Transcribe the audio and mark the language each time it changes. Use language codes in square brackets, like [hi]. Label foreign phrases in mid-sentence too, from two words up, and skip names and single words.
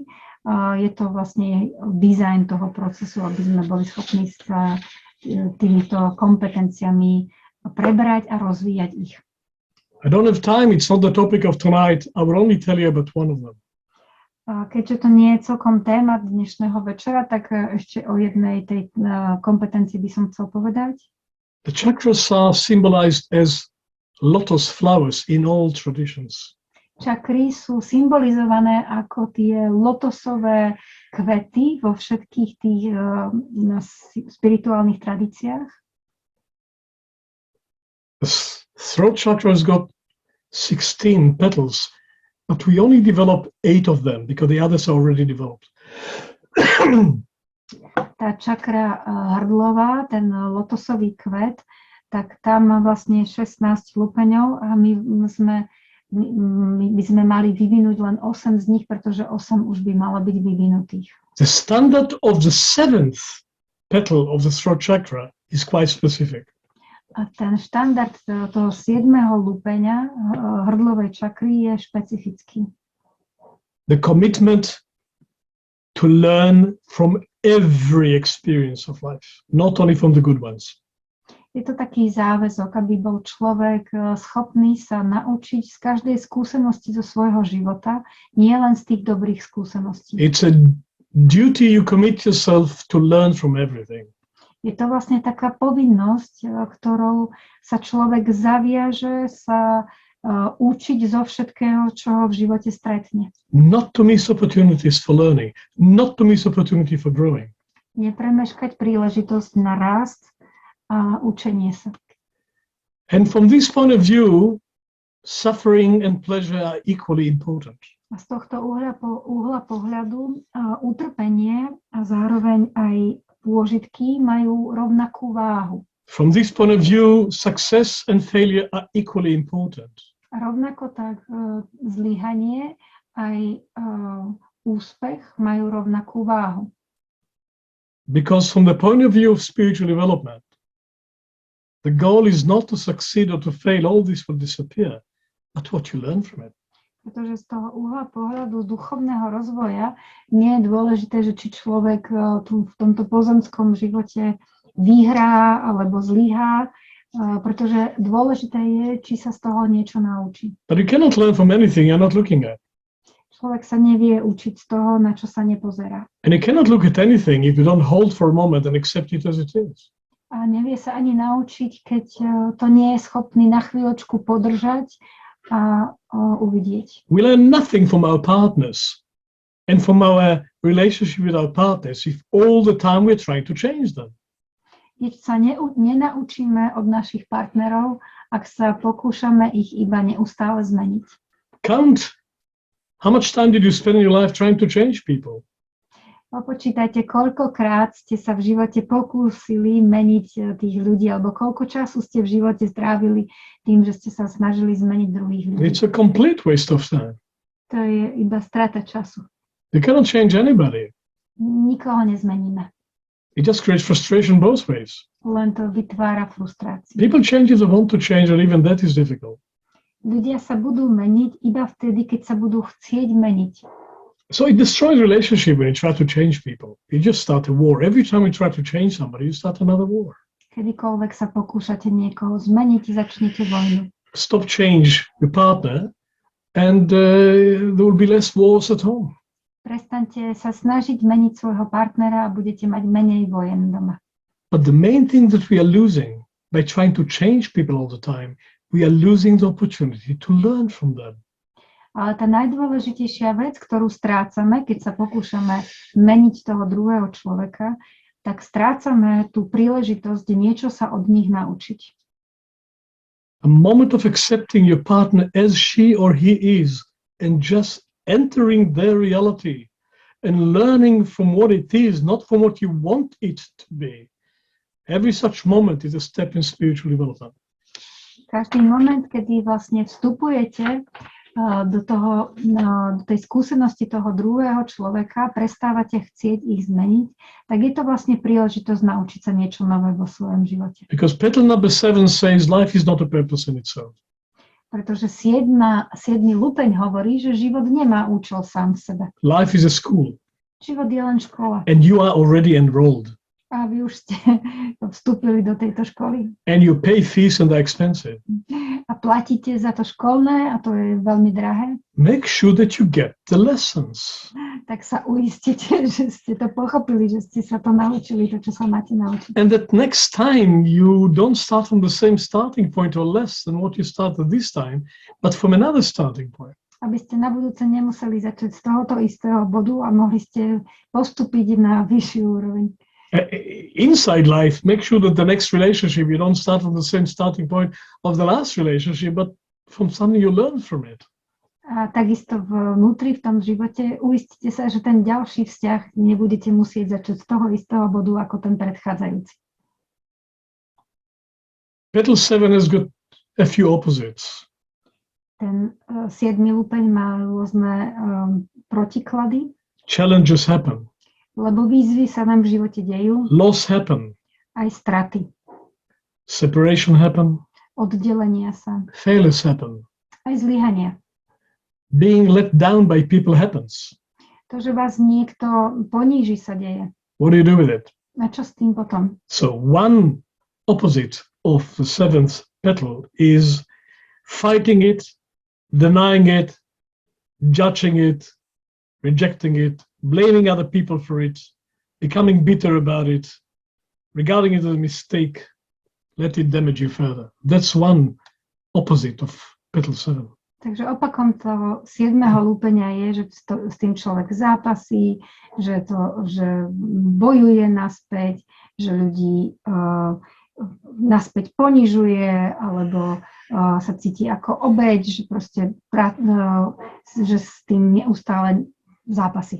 [sk] Je to vlastne dizajn toho procesu, aby sme boli schopní sa týmito kompetenciami prebrať a rozvíjať ich. [en] I don't have time, it's not the topic of tonight. I will only tell you about one of them. [sk] Keďže to nie je celkom téma dnešného večera, tak ešte o jednej tej kompetencii by som chcel povedať. [en] The chakras are symbolized as lotus flowers in all traditions. [sk] Čakry sú symbolizované ako tie lotosové kvety vo všetkých tých spirituálnych tradíciách. [en] The throat chakra has got 16 petals, but we only develop 8 of them because the others are already developed. [sk] Tá čakra hrdlová, ten lotosový kvet, tak tam má vlastne 16 lupeňov a my by sme mali vyvinúť len 8 z nich, pretože 8 už by malo byť vyvinutých. [en] The standard of the 7th petal of the throat chakra is quite specific. [sk] A ten štandard toho 7. lupeňa hrdlovej čakry je špecifický. [en] The commitment to learn from every experience of life, not only from the good ones. [sk] Je to taký záväzok, aby bol človek schopný sa naučiť z každej skúsenosti zo svojho života, nie len z tých dobrých skúseností. [en] It's a duty you commit yourself to learn from everything. [sk] Je to vlastne taká povinnosť, ktorou sa človek zaviaže sa učiť zo všetkého, čo ho v živote stretne. [en] Not to miss opportunities for learning, not to miss opportunity for growing. [sk] Nepremeškať príležitosť na rast a učenie sa. [en] And from this point of view, suffering and pleasure are equally important. [sk] A z tohto uhla pohľadu utrpenie a zároveň aj pôžitky majú rovnakú váhu. [en] From this point of view, success and failure are equally important. [sk] A rovnako tak zlyhanie aj úspech majú rovnakú váhu. [en] Because from the point of view of spiritual development, the goal is not to succeed or to fail, all this will disappear, but what you learn from it. [sk] Pretože z toho uhla pohľadu duchovného rozvoja nie je dôležité, že či človek tu v tomto pozemskom živote vyhrá alebo zlyhá, pretože dôležité je, či sa z toho niečo naučí. [en] But you cannot learn from anything you're not looking at. [sk] Človek sa nevie učiť z toho, na čo sa nepozerá. [en] And you cannot look at anything if you don't hold for a moment and accept it as it is. [sk] A nevie sa ani naučiť, keď to nie je schopný na chvíľočku podržať a uvidieť. [en] We learn nothing from our partners and from our relationship with our partners if all the time we're trying to change them. [sk] Keď sa nenaučíme od našich partnerov, ak sa pokúšame ich iba neustále zmeniť. [en] Count how much time did you spend in your life trying to change people? [sk] Počítajte, koľkokrát ste sa v živote pokúsili meniť tých ľudí, alebo koľko času ste v živote strávili tým, že ste sa snažili zmeniť druhých ľudí. [en] It's a complete waste of time. [sk] To je iba strata času. [en] You cannot change anybody. [sk] Nikoho nezmeníme. [en] It just creates frustration both ways. [sk] Len to vytvára frustráciu. [en] People change if they want to change, and even that is difficult. [sk] Ľudia sa budú meniť iba vtedy, keď sa budú chcieť meniť. [en] So it destroys relationship when you try to change people. You just start a war. Every time you try to change somebody, you start another war. [sk] Kedykoľvek sa pokúšate niekoho zmeniť, začnete vojnu. [en] Stop change your partner and there will be less wars at home. [sk] Prestaňte sa snažiť meniť svojho partnera a budete mať menej vojen doma. [en] But the main thing that we are losing by trying to change people all the time, we are losing the opportunity to learn from them. [sk] Ale tá najdôležitejšia vec, ktorú strácame, keď sa pokúšame meniť toho druhého človeka, tak strácame tú príležitosť niečo sa od nich naučiť. [en] A moment of accepting your partner as she or he is and just entering their reality and learning from what it is, not from what you want it to be. Every such moment is a step in spiritual development. [sk] Každý moment, kedy vlastne vstupujete do tej skúsenosti toho druhého človeka, prestávate chcieť ich zmeniť, tak je to vlastne príležitosť naučiť sa niečo nové vo svojom živote. [en] Because petal number 7 says life is not a purpose in itself. [sk] Pretože 7. lupeň hovorí, že život nemá účel sám v sebe. [en] Life is a school. [sk] Život je len škola. [en] And you are already enrolled. [sk] A vy už ste vstúpili do tejto školy. [en] And you pay fees and they're expensive. [sk] A platíte za to školné a to je veľmi drahé. [en] Make sure that you get the lessons. [sk] Tak sa uistite, že ste to pochopili, že ste sa to naučili, to, čo sa máte naučiť. [en] And that next time you don't start from the same starting point or less than what you started this time, but from another starting point. [sk] Aby ste na budúce nemuseli začať z tohoto istého bodu a mohli ste postúpiť na vyššiu úroveň. [en] Inside life, make sure that the next relationship, you don't start from the same starting point of the last relationship, but from something you learn from it. [sk] A takisto vnútri v tom živote uistite sa, že ten ďalší vzťah nebudete musieť začať z toho istého bodu ako ten predchádzajúci. [en] Petal 7 has got a few opposites. [sk] Ten 7. lupeň má rôzne protiklady, [en] Challenges happen. [sk] lebo výzvy sa nám v živote dejú, [en] Loss happen. [sk] aj straty, [en] Separation happen. [sk] oddelenia sa, [en] Failures happen. [sk] aj zlyhania. [en] Being let down by people happens. [sk] To, že vás niekto poníži, sa deje. [en] What do you do with it? [sk] A čo s tým potom? [en] So one opposite of the 7th petal is fighting it, denying it, judging it, rejecting it, blaming other people for it, becoming bitter about it, regarding it as a mistake, let it damage you further. That's one opposite of petal 7. [sk] Takže opakom toho 7. lúpenia je, že s tým človek zápasí, že bojuje naspäť, že ľudí naspäť ponižuje, alebo sa cíti ako obeť, že proste že s tým neustále zápasí.